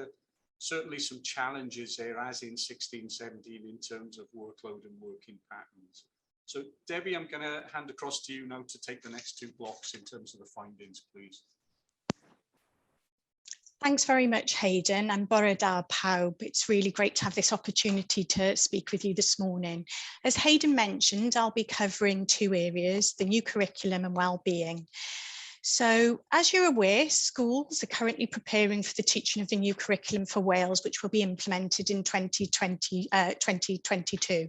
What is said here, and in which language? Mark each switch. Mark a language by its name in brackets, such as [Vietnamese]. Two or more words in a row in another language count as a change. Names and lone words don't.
[English] Certainly some challenges there, as in 16-17, in terms of workload and working patterns. So Debbie, I'm going to hand across to you now to take the next 2 blocks in terms of the findings, please. Thanks very much, Hayden, and [Welsh] bore da pawb. [English] It's really great to have this opportunity to speak with you this morning. As Hayden mentioned, I'll be covering 2 areas, the new curriculum and wellbeing. So, as you're aware, schools are currently preparing for the teaching of the new curriculum for Wales, which will be implemented in 2022.